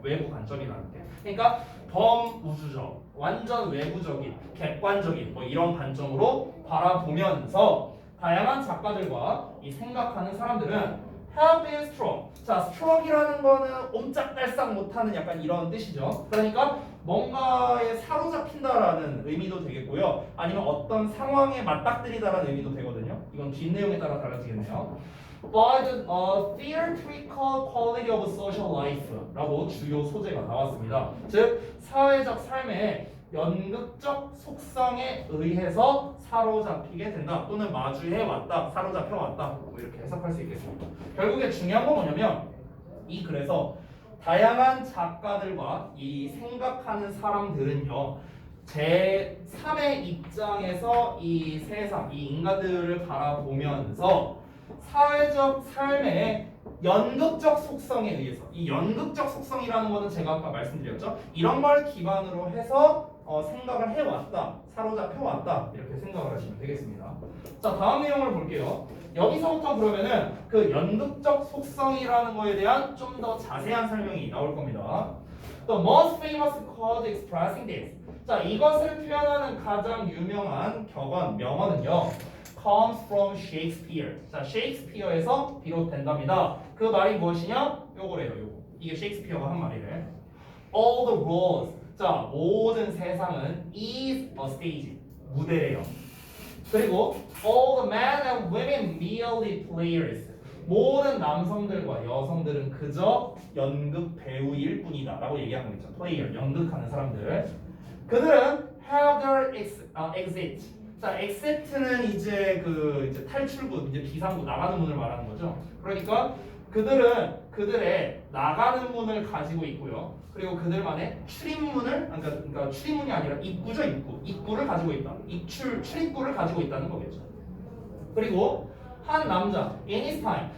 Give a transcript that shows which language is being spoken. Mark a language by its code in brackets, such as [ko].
[ko] 외부 관점이라는 게. 그러니까 범우주적, 완전 외부적인, 객관적인 뭐 이런 관점으로 바라보면서 다양한 작가들과 이 생각하는 사람들은 [en] have been strong. [ko] 자, strong이라는 거는 옴짝달싹 못하는 약간 이런 뜻이죠. 그러니까 뭔가에 사로잡힌다라는 의미도 되겠고요. 아니면 어떤 상황에 맞닥뜨리다라는 의미도 되거든요. 이건 뒷내용에 따라 달라지겠네요. [en] By the theatrical quality of social life [ko] 라고 주요 소재가 나왔습니다. 즉 사회적 삶의 연극적 속성에 의해서 사로잡히게 된다 또는 마주해 왔다, 사로잡혀 왔다 뭐 이렇게 해석할 수 있겠습니다. 결국에 중요한 건 뭐냐면 이 그래서 다양한 작가들과 이 생각하는 사람들은요 제3의 입장에서 이 세상, 이 인간들을 바라보면서 사회적 삶의 연극적 속성에 의해서 이 연극적 속성이라는 거는 제가 아까 말씀드렸죠. 이런 걸 기반으로 해서 생각을 해왔다, 사로잡혀왔다 이렇게 생각을 하시면 되겠습니다. 자, 다음 내용을 볼게요. 여기서부터 그러면은 그 연극적 속성이라는 거에 대한 좀 더 자세한 설명이 나올 겁니다. [en] The most famous quote expressing this. [ko] 자, 이것을 표현하는 가장 유명한 격언, 명언은요. [en] comes from Shakespeare. [ko] 자, 셰익스피어에서 비롯된답니다. 그 말이 무엇이냐? 요거래요, 요거. 이게 셰익스피어가 한 말이래. [en] All the world. [ko] 자, 모든 세상은 [en] is a stage. [ko] 무대래요. [en] 그리고 all the men and women merely players. [ko] 모든 남성들과 여성들은 그저 연극 배우일 뿐이다 라고 얘기한 거겠죠. player, 연극하는 사람들. 그들은 [en] have their exit. [ko] 자, exit는 이제 이제 탈출구, 이제 비상구, 나가는 문을 말하는 거죠. 그러니까 그들은 그들의 나가는 문을 가지고 있고요. 그리고 그들만의 출입문을, 그러니까 출입문이 아니라 입구죠, 입구를 가지고 있다. 출입구를 가지고 있다는 거겠죠. 그리고 한 남자, [en] in his time.